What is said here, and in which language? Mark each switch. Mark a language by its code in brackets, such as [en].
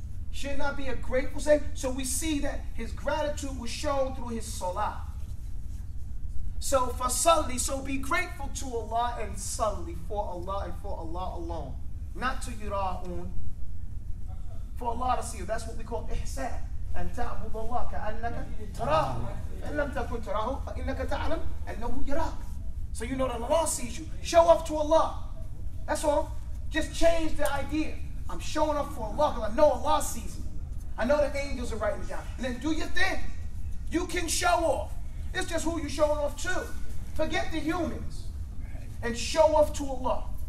[en] Should not be a grateful slave. So we see that his gratitude was shown through his salah. So for salli, so be grateful to Allah and salli for Allah and for Allah alone. Not to yura'un. For Allah to see you. That's what we call ihsan. [ar] أن تعبد الله كأنك تراه إن لم تكن تراه فإنك تعلم أنه يراك. [en] So you know that Allah sees you. Show off to Allah. That's all. Just change the idea. I'm showing up for Allah because I know Allah sees me. I know the angels are writing it down. And then do your thing. You can show off. It's just who you're showing off to. Forget the humans. And show off to Allah.